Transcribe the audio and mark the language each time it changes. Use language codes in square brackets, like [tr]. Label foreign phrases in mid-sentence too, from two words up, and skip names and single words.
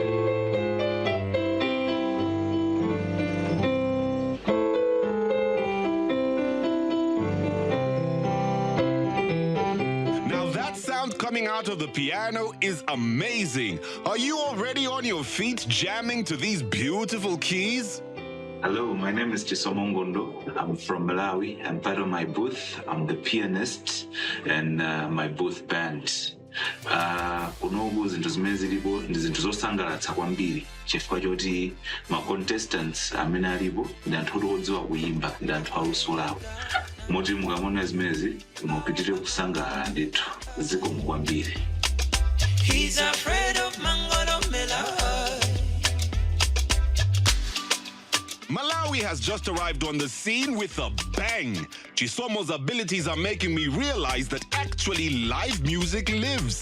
[en] Now that sound coming out of the piano is amazing. Are you already on your feet jamming to these beautiful keys? Hello, my name is Chisomo Ngondo. I'm from Malawi. I'm part of my booth. I'm the pianist and my booth band. [ny] Kunoku zinthu zimene zilipo ndi zinthu zosangalatsa kwambiri chifukwa choti ma contestants amene alipo ndi anthu odziwa kuyimba, ndi anthu aluso lawo. Moti mukamona zimezi mupitirire kusangalala ndithu zikomo kwambiri. [en] He's afraid of Mangolo Malawi. Malawi has just arrived on the scene with a bang. Chisomo's abilities are making me realize that actually live music lives.